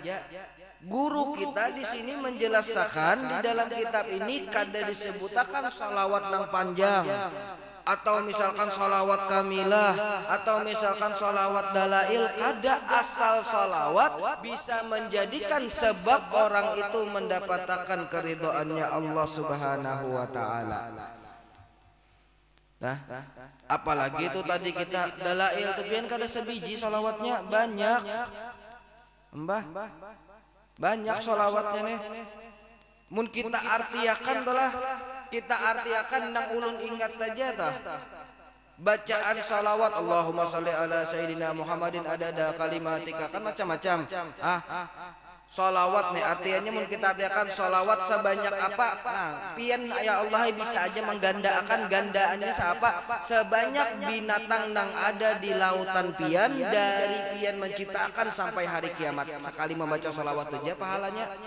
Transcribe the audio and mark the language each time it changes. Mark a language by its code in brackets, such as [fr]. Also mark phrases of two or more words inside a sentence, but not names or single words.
[bjn] Guru kita di sini menjelaskan di dalam kitab ini kada disebutakan sholawat nang panjang. Atau misalkan sholawat kamilah, atau misalkan sholawat dalail, ada asal sholawat bisa menjadikan sebab orang itu mendapatkan keridhaannya Allah [ar] سبحانه وتعالى. [bjn] Nah, apalagi itu tadi kita dalail tepian kada sebiji sholawatnya banyak, mbah, banyak sholawatnya nih. Mun kita artiakan telah kita artiakan nang ulun ingat aja tah bacaan salawat [ar] اللهم صل على سيدنا محمد عدد كلماتك [bjn] kan macam-macam. Salawat nih artinya mun kita artiakan salawat sebanyak apa, pian ya Allah bisa aja menggandakan gandaannya siapa sebanyak binatang nang ada di lautan pian dari pian menciptakan sampai hari kiamat sekali membaca salawat aja pahalanya.